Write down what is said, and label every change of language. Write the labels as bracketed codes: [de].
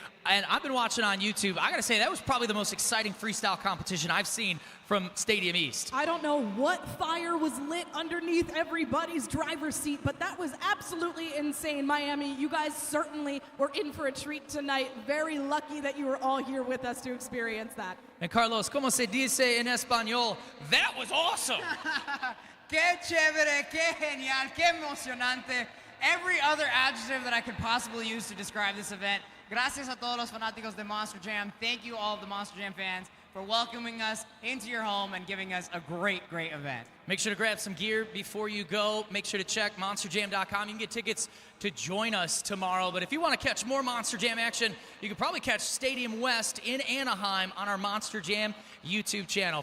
[en] And I've been watching on YouTube. I gotta say, that was probably the most exciting freestyle competition I've seen from Stadium East. I don't know what fire was lit underneath everybody's driver's seat, but that was absolutely insane. Miami, you guys certainly were in for a treat tonight. Very lucky that you were all here with us to experience that. [es] And Carlos, como se dice en español? [en] That was awesome. [es] Qué chévere, qué genial, qué emocionante. [en] Every other adjective that I could possibly use to describe this event. [es] Gracias a todos los fanáticos de Monster Jam. [en] Thank you all of the Monster Jam fans for welcoming us into your home and giving us a great, great event. Make sure to grab some gear before you go. Make sure to check monsterjam.com. You can get tickets to join us tomorrow. But if you want to catch more Monster Jam action, you can probably catch Stadium West in Anaheim on our Monster Jam YouTube channel.